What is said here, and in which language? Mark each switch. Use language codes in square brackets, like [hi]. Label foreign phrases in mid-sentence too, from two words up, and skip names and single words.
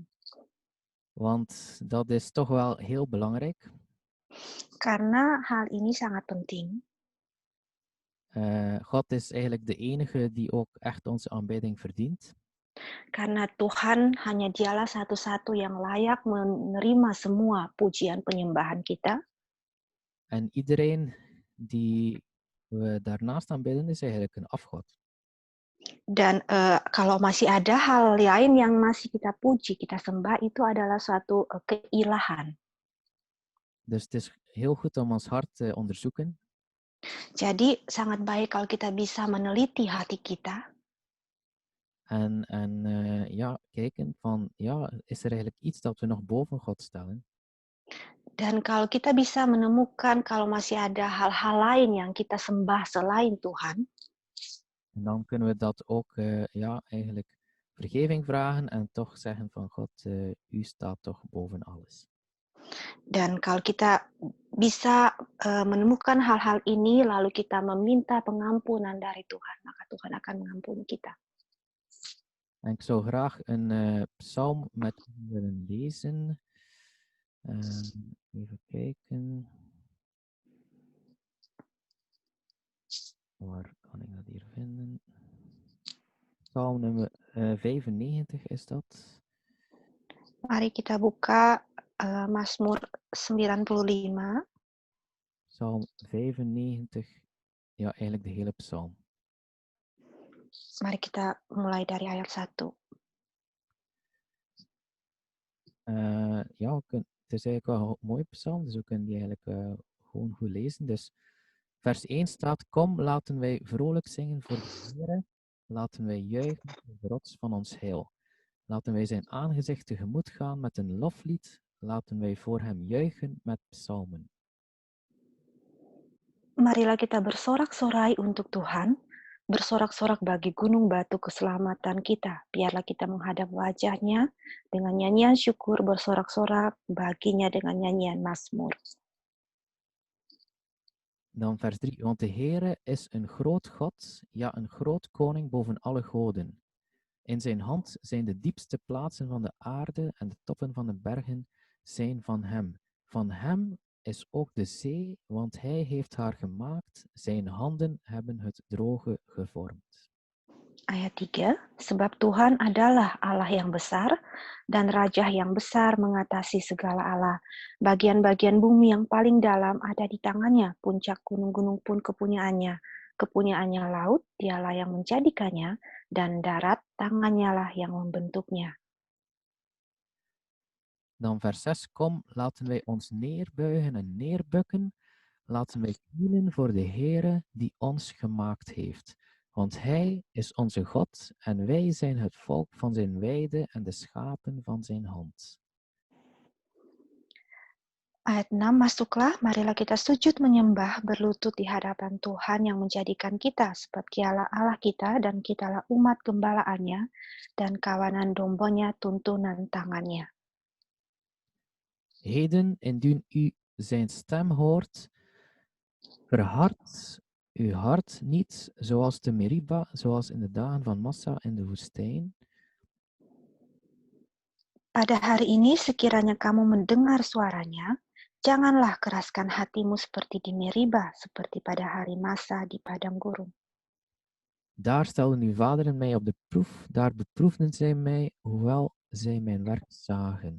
[nl] Want dat is toch wel heel belangrijk. [id] Karena hal ini sangat penting. [nl] God is eigenlijk de enige die ook echt onze aanbidding verdient. [id] Karena Tuhan hanya dialah satu-satu yang layak menerima semua pujian penyembahan kita. [nl] En iedereen die we daarnaast aanbidden is eigenlijk een afgod. [id] Dan kalau masih ada hal lain yang masih kita puji, kita sembah, itu adalah suatu keilahan. [nl] Dus het is heel goed om ons hart te onderzoeken. [id] Jadi sangat baik kalau kita bisa meneliti hati kita [nl] En ja, kijken van, ja, is er eigenlijk iets dat we nog boven God stellen? [id] dan kalau kita bisa menemukan kalau masih ada hal-hal lain yang kita sembah selain Tuhan, [nl] En dan kunnen we dat ook, ja, eigenlijk vergeving vragen en toch zeggen van God, u staat toch boven alles. [id] dan kalau kita bisa menemukan hal-hal ini lalu kita meminta pengampunan dari Tuhan, maka Tuhan akan mengampuni kita. [nl] En ik zou graag een psalm met u willen lezen. Even kijken. Waar kan ik dat hier vinden? Psalm nummer 95 is dat. [id] Mari kita buka Mazmur 95. [nl] Psalm 95, ja, eigenlijk de hele psalm. [id] Mari kita mulai dari ayat 1. [nl] Ja, het is eigenlijk wel een mooie psalm, dus we kunnen die eigenlijk gewoon goed lezen. Dus vers 1 staat, kom, laten wij vrolijk zingen voor de Heere, laten wij juichen voor de rots van ons heil. Laten wij zijn aangezicht tegemoet gaan met een loflied, laten wij voor hem juichen met psalmen. [id] Marilah kita bersorak-sorai untuk Tuhan, bersorak-sorak bagi gunung batu keselamatan kita. Biarlah kita menghadap wajahnya dengan nyanyian syukur, bersorak-sorak baginya dengan nyanyian mazmur. [nl] Dan vers 3, want de Heere is een groot God, ja, een groot koning boven alle goden. In zijn hand zijn de diepste plaatsen van de aarde en de toppen van de bergen zijn van hem. Van hem is ook de zee, want hij heeft haar gemaakt. Zijn handen hebben het droge gevormd. [id] Ayat 3, sebab Tuhan adalah Allah yang besar dan Raja yang besar mengatasi segala Allah. Bagian-bagian bumi yang paling dalam ada di tangannya, puncak gunung-gunung pun kepunyaannya. Kepunyaannya laut, dialah yang menjadikannya, dan darat, tangannya lah yang membentuknya. [nl] Dan vers 6, kom, laten wij ons neerbuigen en neerbukken. Laten wij knielen voor de Heere die ons gemaakt heeft. Want hij is onze God en wij zijn het volk van zijn weide en de schapen van zijn hand. [id] Ayat 6, masuklah, marilah kita sujud menyembah, berlutut di hadapan Tuhan yang menjadikan kita, sebab dialah Allah kita dan kitalah umat gembalaannya dan kawanan dombonya tuntunan tangannya. [nl] Heden, indien u zijn stem hoort, verhard uw hart niet, zoals te Meriba, zoals in de dagen van Massa in de woestijn. [id] Pada hari ini sekiranya kamu mendengar suaranya, janganlah keraskan hatimu seperti di Meriba, seperti pada hari Masa di padang gurun. [nl] Daar stelden uw vaderen mij op de proef, daar beproefden zij mij, hoewel zij mijn werk zagen.